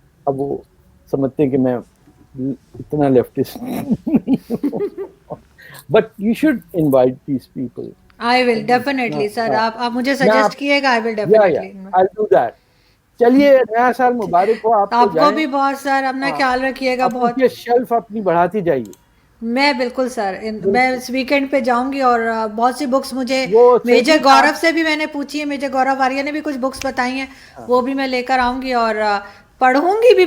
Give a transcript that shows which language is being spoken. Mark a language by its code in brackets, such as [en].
[hi] अब वो समझते हैं कि मैं इतना लेफ्टिस्ट नहीं हूँ, [en] but you should invite these people. I will definitely sir, [hi] आप मुझे सजेस्ट कीजिएगा, [en] I will definitely I'll do that. [hi] चलिए, नया साल मुबारक हो आपको भी बहुत सर, अपना ख्याल रखिएगा बहुत। ये शेल्फ अपनी बढ़ाती जाइए। मैं बिल्कुल सर, मैं इस वीकेंड पे जाऊंगी और बहुत सी बुक्स मुझे मेजर गौरव से भी मैंने पूछी है, मेजर गौरव आर्या ने भी कुछ बुक्स बताई हैं, वो भी मैं लेकर आऊंगी और पढ़ूंगी भी।